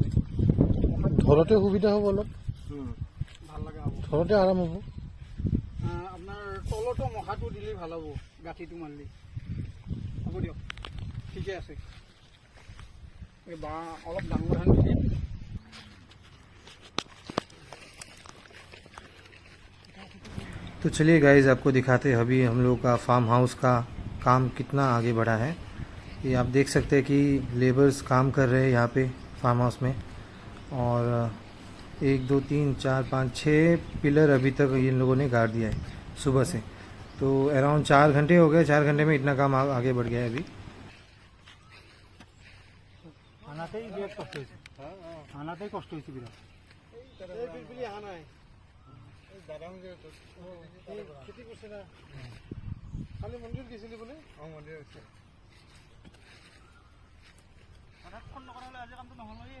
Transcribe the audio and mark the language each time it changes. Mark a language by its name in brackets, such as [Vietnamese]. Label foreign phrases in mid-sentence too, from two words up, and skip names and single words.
[Assamese] ধৰোঁতে সুবিধা হ'ব অলপ, ভাল লগা হ'ব। ধৰোঁতে আৰাম হ'ব। আপোনাৰ তলতো মখাটো দিলেই ভাল হ'ব, গাঁঠিটো মাৰিলে। হ'ব দিয়ক, ঠিকে আছে। এই বাঁহ অলপ ডাঙৰ ধান দিলে। [Hindi] तो चलिए गाइस, आपको दिखाते हैं अभी हम लोग का [English] farm house [Hindi] का काम कितना आगे बढ़ा है। ये आप देख सकते हैं कि लेबर्स काम कर रहे हैं यहाँ पे [English] farm house [Hindi] में, और 1 2 3 4 5 6 पिलर अभी तक इन लोगों ने गाड़ दिया है सुबह से। तो अराउंड 4 घंटे हो गए, 4 घंटे में इतना काम आगे बढ़ गया है अभी। [Assamese] আনাতেই বিৰাট কষ্ট হৈছে, আনাতেই কষ্ট হৈছে বিৰাট। খেতি কৰিছে না, কালি মন্দিৰ গৈছিলি বোলে? মন্দিৰ গৈছে। ফোন নকৰালে আজি কামটো নহ'লে।